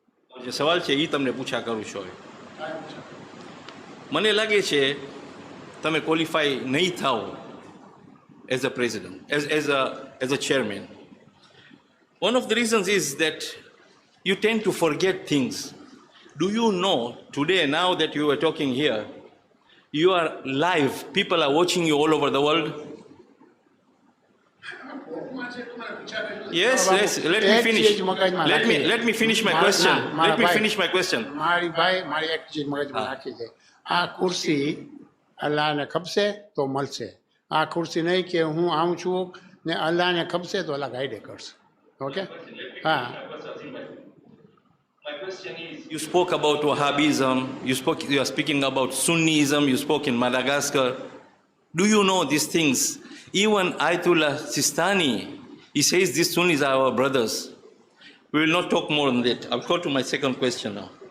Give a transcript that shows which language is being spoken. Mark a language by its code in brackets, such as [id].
[gu] જે સવાલ છે એ તમને પૂછા કરું છું મને લાગે છે તમે ક્વોલિફાય નહીં થાઓ [en] As a president as a chairman one of the reasons is that you tend to forget things. Do you know today, now that you are talking here, you are live, people are watching you all over the world? Yes, let me finish. Let me finish my question. Let me finish my question. [gu] મારી ભાઈ મારી એક ચીજ મગજમાં નાખી દે આ ખુરશી અલ્લાહને ખપશે તો મળશે આ ખુરશી નહીં કે હું આવું છું ને અલ્લાહને ખપશે તો અલ્લાહ ગાઈડે કરશે ઓકે હા [en] My question is, you spoke about Wahhabism, you are speaking about Sunnism, you spoke in Madagascar. Do you know these things? Even Ayatollah Sistani, he says these Sunnis are our brothers. We will not talk more on that. I'll go to my second question now.